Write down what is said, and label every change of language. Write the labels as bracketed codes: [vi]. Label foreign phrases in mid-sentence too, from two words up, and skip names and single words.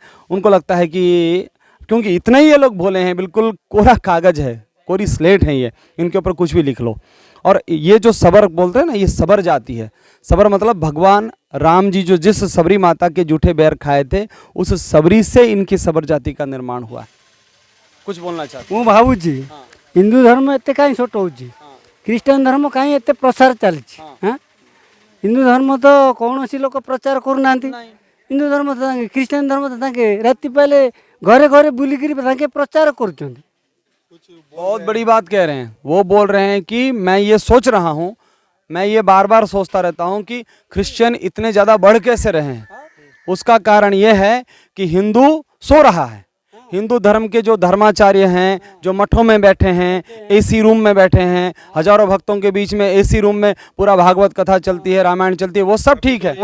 [hi] उनको लगता है कि क्योंकि इतने ही ये लोग भोले हैं, बिल्कुल कोरा कागज़ है, कोरी स्लेट है ये, इनके ऊपर कुछ भी लिख लो। और ये जो सबर बोलते हैं ना, ये सबर जाति है। सबर मतलब भगवान राम जी जो जिस सबरी माता के जूठे बैर खाए थे, उस सबरी से इनकी सबर जाति का निर्माण हुआ है। कुछ बोलना चाहते [or] ମୁଁ ଭାବୁଛି ହିନ୍ଦୁ ଧର୍ମ ଏତେ କାହିଁ ଛୋଟ ହେଉଛି, ଖ୍ରୀଷ୍ଟିଆନ ଧର୍ମ କାହିଁ ଏତେ ପ୍ରସାର ଚାଲିଛି? ହିନ୍ଦୁ ଧର୍ମ ତ କୌଣସି ଲୋକ ପ୍ରଚାର କରୁନାହାନ୍ତି। ହିନ୍ଦୁ ଧର୍ମ ତ ତାଙ୍କେ ଖ୍ରୀଷ୍ଟିଆନ ଧର୍ମ ତ ତାଙ୍କେ ରାତି ପାଇଲେ ଘରେ ଘରେ ବୁଲିକିରି ତାଙ୍କେ ପ୍ରଚାର କରୁଛନ୍ତି। [hi] बहुत बड़ी बात कह रहे हैं। वो बोल रहे हैं कि मैं ये सोच रहा हूँ, मैं ये बार बार सोचता रहता हूँ कि क्रिश्चियन इतने ज़्यादा बढ़ कैसे रहे हैं। उसका कारण ये है कि हिंदू सो रहा है। हिंदू धर्म के जो धर्माचार्य हैं, जो मठों में बैठे हैं, एसी रूम में बैठे हैं, हजारों भक्तों के बीच में एसी रूम में पूरा भागवत कथा चलती है, रामायण चलती है, वो सब ठीक है।